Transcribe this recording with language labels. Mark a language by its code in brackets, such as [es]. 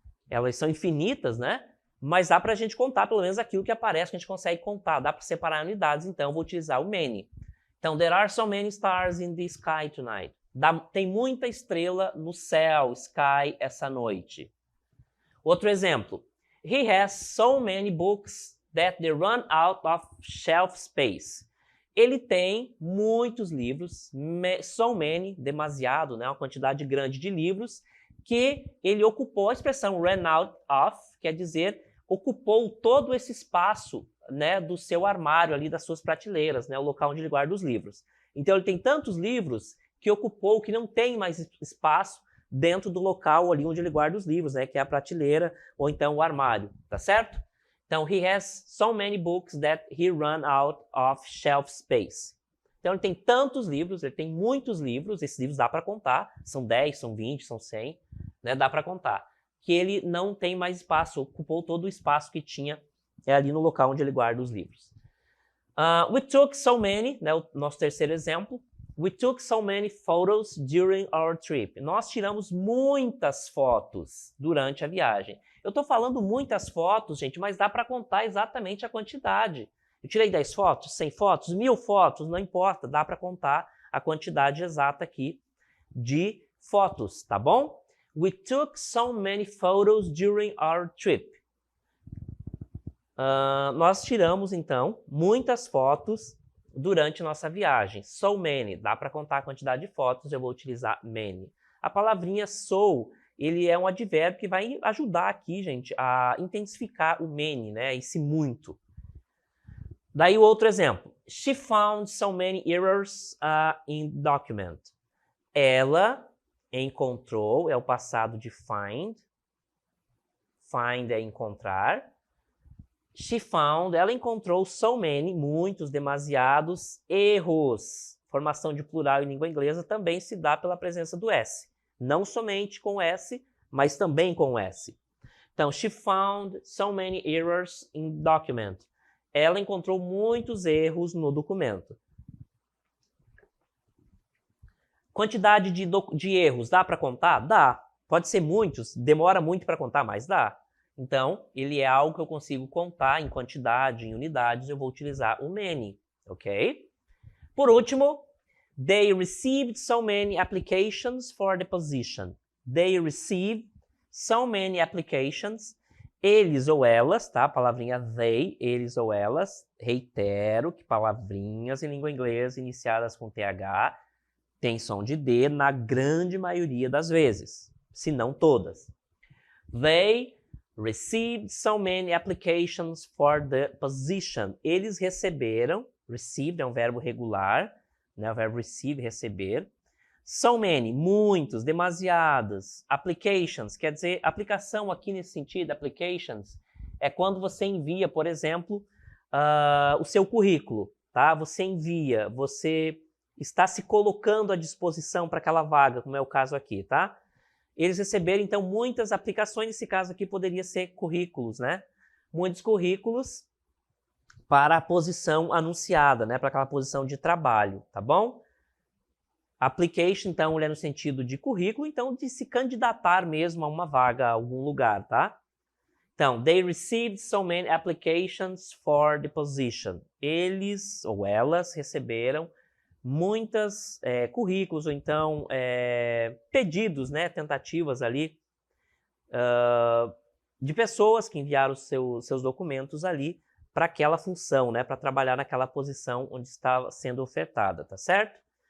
[pt] Elas são infinitas, né? Mas dá para a gente contar pelo menos aquilo que aparece, que a gente consegue contar. Dá para separar em unidades, então eu vou utilizar o many. Então, [en] there are so many stars in the sky tonight. [pt] Tem muita estrela no céu, sky, essa noite. Outro exemplo. [en] He has so many books that they run out of shelf space. [pt] Ele tem muitos livros, [en] so many, [pt] demasiado, né? Uma quantidade grande de livros, que ele ocupou, a expressão [en] ran out of, [pt] quer dizer, ocupou todo esse espaço, né, do seu armário ali, das suas prateleiras, né, o local onde ele guarda os livros. Então ele tem tantos livros que ocupou, que não tem mais espaço dentro do local ali onde ele guarda os livros, né, que é a prateleira ou então o armário, tá certo? Então, [en] he has so many books that he ran out of shelf space. [pt] Então, ele tem tantos livros, ele tem muitos livros, esses livros dá para contar, são 10, são 20, são 100, né, dá para contar, que ele não tem mais espaço, ocupou todo o espaço que tinha ali no local onde ele guarda os livros. [en] We took so many, [pt] né, o nosso terceiro exemplo, [en] we took so many photos during our trip. [pt] Nós tiramos muitas fotos durante a viagem. Eu estou falando muitas fotos, gente, mas dá para contar exatamente a quantidade. Eu tirei 10 fotos, 100 fotos, 1000 fotos, não importa, dá para contar a quantidade exata aqui de fotos, tá bom? [en] We took so many photos during our trip. [pt] Nós tiramos, então, muitas fotos durante nossa viagem. [en] So many, [pt] dá para contar a quantidade de fotos, eu vou utilizar many. A palavrinha so, ele é um advérbio que vai ajudar aqui, gente, a intensificar o many, né, esse muito. Daí o outro exemplo. [en] She found so many errors in document. [pt] Ela encontrou, é o passado de find. Find é encontrar. [en] She found, [pt] ela encontrou [en] so many, [pt] muitos, demasiados erros. Formação de plural em língua inglesa também se dá pela presença do S. Não somente com S, mas também com S. Então, [en] she found so many errors in document. [pt] Ela encontrou muitos erros no documento. Quantidade de erros, dá para contar? Dá. Pode ser muitos, demora muito para contar, mas dá. Então, ele é algo que eu consigo contar em quantidade, em unidades, eu vou utilizar o many, ok? Por último, [en] they received so many applications for the position. They received so many applications. [pt] Eles ou elas, tá? Palavrinha they, eles ou elas. Reitero que palavrinhas em língua inglesa iniciadas com TH tem som de D na grande maioria das vezes, se não todas. [en] They received so many applications for the position. [pt] Eles receberam, received é um verbo regular, né? O verbo receive, receber. [en] So many, [pt] muitos, demasiados. Applications, quer dizer, aplicação aqui nesse sentido, applications, é quando você envia, por exemplo, o seu currículo, tá? Você envia, você está se colocando à disposição para aquela vaga, como é o caso aqui, tá? Eles receberam, então, muitas aplicações, nesse caso aqui poderia ser currículos, né? Muitos currículos para a posição anunciada, né? Para aquela posição de trabalho, tá bom? Application, então, ele é no sentido de currículo, então, de se candidatar mesmo a uma vaga, a algum lugar, tá? Então, [en] they received so many applications for the position. [pt] Eles ou elas receberam muitas currículos ou então pedidos, né, tentativas ali de pessoas que enviaram seus documentos ali para aquela função, né, para trabalhar naquela posição onde estava sendo ofertada, tá certo?